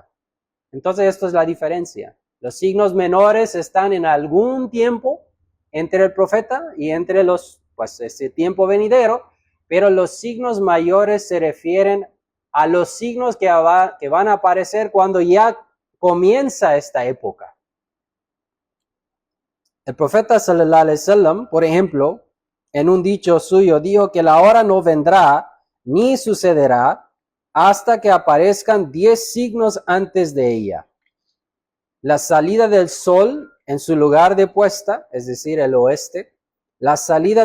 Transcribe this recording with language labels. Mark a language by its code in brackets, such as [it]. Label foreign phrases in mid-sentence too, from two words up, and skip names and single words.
[es] Entonces, esto es la diferencia. Los signos menores están en algún tiempo entre el profeta y entre ese tiempo venidero, pero los signos mayores se refieren a los signos que van a aparecer cuando ya comienza esta época. El profeta [ar] صلى الله عليه وسلم, [es] por ejemplo, en un dicho suyo dijo que la hora no vendrá ni sucederá hasta que aparezcan 10 signos antes de ella. La salida del sol en su lugar de puesta, es decir, el oeste, la salida